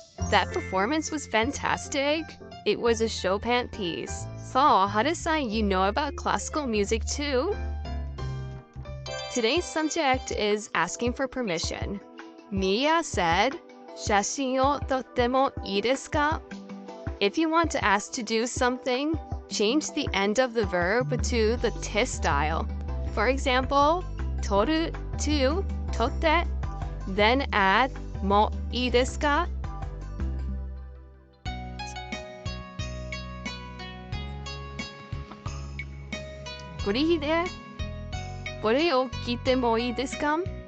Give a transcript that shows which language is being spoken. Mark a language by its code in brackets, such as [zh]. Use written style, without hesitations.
[en] That performance was fantastic. It was a Chopin piece. So, Hara-san, you know about classical music too? Today's subject is asking for permission. Mia said, [ja] 写真を撮ってもいいですか? [en] If you want to ask to do something, change the end of the verb to the te style. For example, 撮る to 撮って then add [ja] もいいですか? これを聞いてもいいですか？